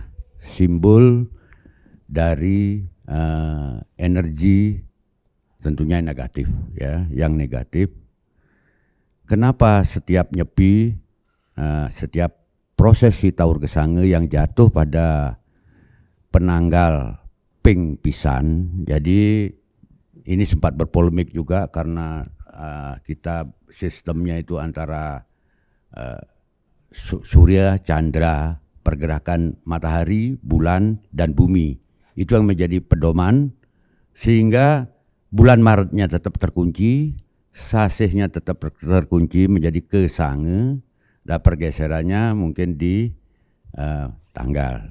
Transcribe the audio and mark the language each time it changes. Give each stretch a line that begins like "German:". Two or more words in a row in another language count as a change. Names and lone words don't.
Indonesian: Simbol dari energi tentunya negatif ya, yang negatif. Kenapa setiap nyepi, setiap prosesi Taur Kesange yang jatuh pada penanggal
Balinese: ping pisan,
Indonesian: jadi ini sempat berpolemik juga karena kita sistemnya itu antara surya, chandra, pergerakan matahari, bulan, dan bumi. Itu yang menjadi pedoman, sehingga bulan Maretnya tetap terkunci, sasihnya tetap terkunci menjadi Kesange, dan pergeserannya mungkin di tanggal.